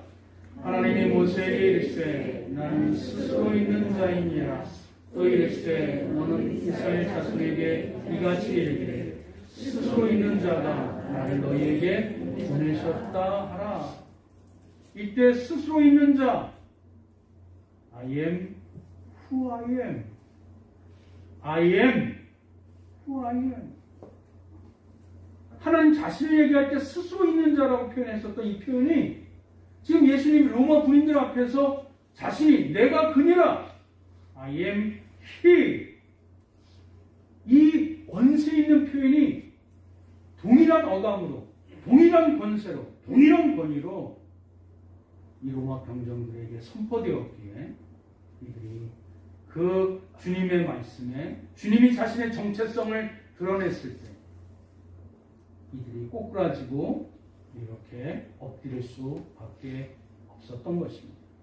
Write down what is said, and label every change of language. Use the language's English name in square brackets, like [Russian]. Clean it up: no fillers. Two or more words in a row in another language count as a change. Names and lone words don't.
[Korean] 하나님이 모세에게 이르시되 나는 스스로 있는 자이니라. 또 이르시되 너는 이스라엘 자손에게 이같이 이르기를 스스로 있는 자가 나를 너희에게 보내셨다 하라. 이때 스스로 있는 자 [English] I am who I am. I am who I am. [Korean] 하나님 자신을 얘기할 때 스스로 있는 자라고 표현했었던 이 표현이 지금 예수님이 로마 군인들 앞에서 자신이 내가 그니라 [English] I am he [Korean] 이 권세 있는 표현이 동일한 어감으로 동일한 권세로 동일한 권위로 이 로마 병정들에게 선포되었기에 이들이 그 주님의 말씀에 주님이 자신의 정체성을 드러냈을 때 이들이 꼬꾸라지고 이렇게 엎드릴 수밖에 없었던 것입니다.